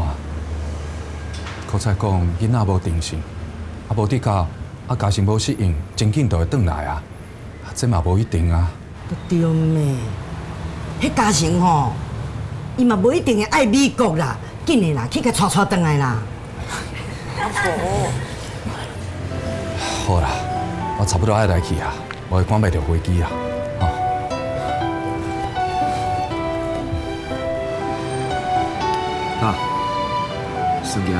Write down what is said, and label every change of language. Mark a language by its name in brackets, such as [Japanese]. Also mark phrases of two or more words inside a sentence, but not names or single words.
[Min Nan Chinese] 搁再讲，囡仔无定性。啊，无伫家，啊，家庭无适应，真紧就会转来啊。这嘛无一定啊。对咩？迄家庭吼，伊嘛无一定会爱美国啦，紧的啦，去甲带转来啦。阿婆，好啦，我差不多爱来去啊，我会赶袂着飞机啊。啊，算行。